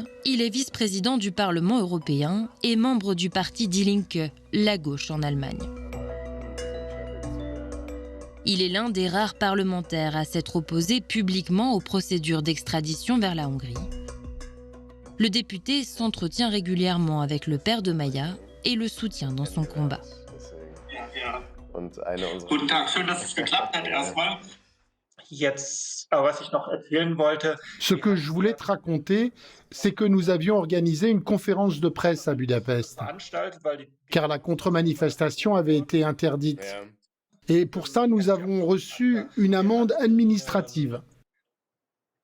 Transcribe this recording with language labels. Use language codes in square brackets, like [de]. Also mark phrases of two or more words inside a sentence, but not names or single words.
[fr] Il est vice-président du Parlement européen et membre du parti Die Linke, la gauche en Allemagne. Il est l'un des rares parlementaires à s'être opposé publiquement aux procédures d'extradition vers la Hongrie. Le député s'entretient régulièrement avec le père de Maya et le soutient dans son combat. [de] Guten Tag, schön, dass es geklappt hat erstmal. [fr] Ce que je voulais te raconter, c'est que nous avions organisé une conférence de presse à Budapest, car la contre-manifestation avait été interdite. Et pour ça, nous avons reçu une amende administrative.